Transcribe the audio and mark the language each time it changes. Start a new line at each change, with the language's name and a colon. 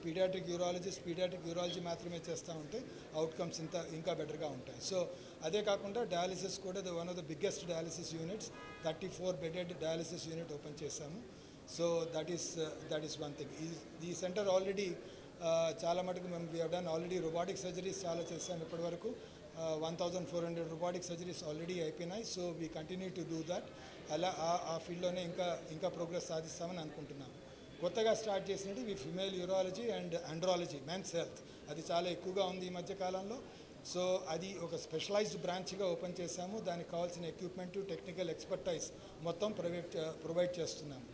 Telugu: Paediatric urology మాత్రమే చేస్తూ ఉంటే అవుట్కమ్స్ ఇంకా బెటర్గా ఉంటాయి.
English: So అదే కాకుండా dialysis కూడా one of the biggest dialysis units, 34 bedded dialysis unit open చేశాము. So that is one thing.
Telugu: ఈ సెంటర్ ఆల్రెడీ చాలా మటుకు మేము
English: we have done already robotic surgeries
Telugu: చాలా చేసాము ఇప్పటి వరకు.
English: 1400 robotic surgeries already అయిపోయినాయి. So we continue to do that.
Telugu: అలా ఆ ఫీల్డ్లోనే ఇంకా ప్రోగ్రెస్ సాధిస్తామని అనుకుంటున్నాము. కొత్తగా స్టార్ట్ చేసినట్టు ఈ female urology and andrology, men's health, అది చాలా ఎక్కువగా ఉంది ఈ మధ్యకాలంలో. సో అది ఒక స్పెషలైజ్డ్ బ్రాంచ్గా ఓపెన్ చేశాము. దానికి కావాల్సిన ఎక్విప్మెంట్, టెక్నికల్ ఎక్స్పర్టైజ్ మొత్తం ప్రొవైడ్ చేస్తున్నాము.